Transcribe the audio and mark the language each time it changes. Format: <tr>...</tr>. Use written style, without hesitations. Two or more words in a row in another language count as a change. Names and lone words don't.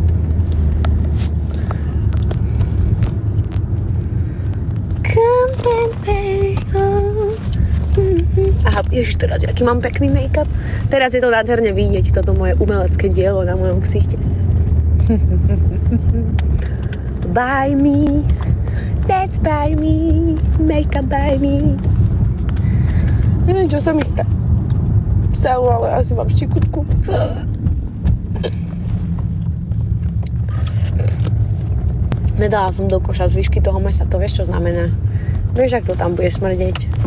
<sk>Aha, ježiš, teraz aký mám pekný make-up. Teraz je to nádherne vidieť, toto moje umelecké dielo na mojom ksichte.</sk> <en>By me, that's by me, make-up by me.</en> <sk>Neviem, čo sa mi stalo, ale asi mám štikutku. Nedala som do koša zvyšky toho mesa, to vieš, čo znamená. Vieš, ak to tam bude smrdeť.</sk>